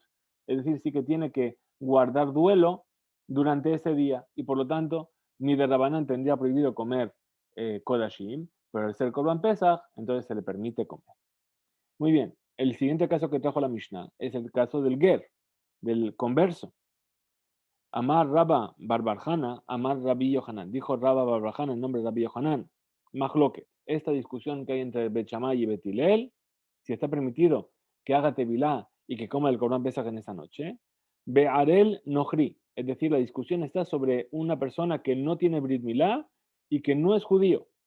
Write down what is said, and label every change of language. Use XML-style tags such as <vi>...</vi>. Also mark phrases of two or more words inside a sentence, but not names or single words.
<es>Es decir, sí que tiene que guardar duelo durante ese día. Y por lo tanto, ni de Rabanán tendría prohibido comer Kodashim, pero al ser</es> <he>קרבן פסח,</he> <es>entonces se le permite comer. Muy bien, el siguiente caso que trajo la Mishnah es el caso del Ger, del converso.</es> <he>אמר רבה בר בר חנה, אמר רבי יוחנן.</he> <es>Dijo Rabba Barbarjana en nombre de Rabbi Yohanan. Mahloket, esta discusión que hay entre Bet Shammai y Bet Hillel, si está permitido que haga tevilá y que coma el</es> <he>קרבן פסח</he> <es>en esa noche.</es> <he>בערל נכרי,</he> <es>es decir, la discusión está sobre una persona que no tiene</es> <he>ברית מילה</he> <es>y que no es judío.</es>